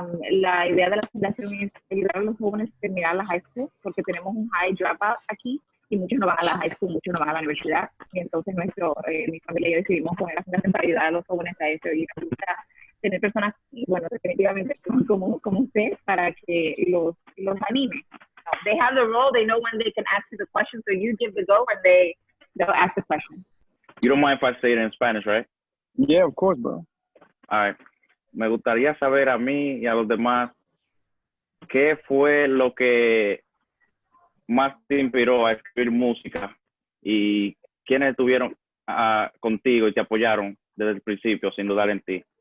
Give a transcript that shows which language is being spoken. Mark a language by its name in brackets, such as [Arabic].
[Spanish] La idea de la fundación es ayudar a los jóvenes a terminar la high school, porque tenemos un high dropout aquí y muchos no van a la high school, muchos no van a la universidad, y entonces mi familia y yo decidimos poner la fundación para ayudar a los jóvenes a eso, y tener personas, bueno, definitivamente como usted, para que los anime. [English] They have the role, they know when they can ask you the question, so you give the go and they'll ask the question. You don't mind if I say it in Spanish, right? Yeah, of course, bro. All right. [Spanish] Me gustaría saber a mí y a los demás qué fue lo que más te inspiró a escribir música y quiénes estuvieron contigo y te apoyaron desde el principio sin dudar en ti.